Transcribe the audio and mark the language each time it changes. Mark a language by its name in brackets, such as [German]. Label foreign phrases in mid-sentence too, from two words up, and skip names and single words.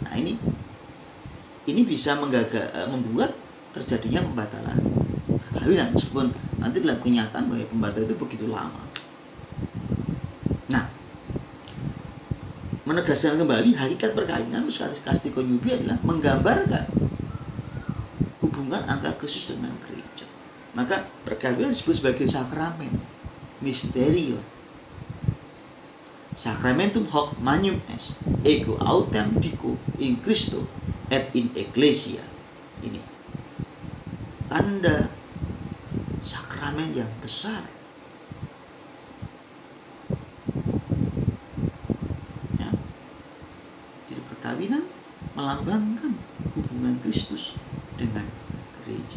[Indonesian] Nah ini bisa membuat terjadinya pembatalan perkawinan, meskipun nanti dalam kenyataan bahwa pembatalan itu begitu lama. Nah, menegaskan kembali hakikat perkawinan kastikonubi adalah menggambarkan hubungan antara Kristus dengan gereja. Maka perkawinan disebut sebagai sakramen, misterio. [Latin] Sacramentum hoc magnum est, ego autem dico in Christo et in Ecclesia. [Indonesian] Ini tanda sakramen yang besar. Ya. Jadi perkawinan melambangkan hubungan Kristus dengan gereja.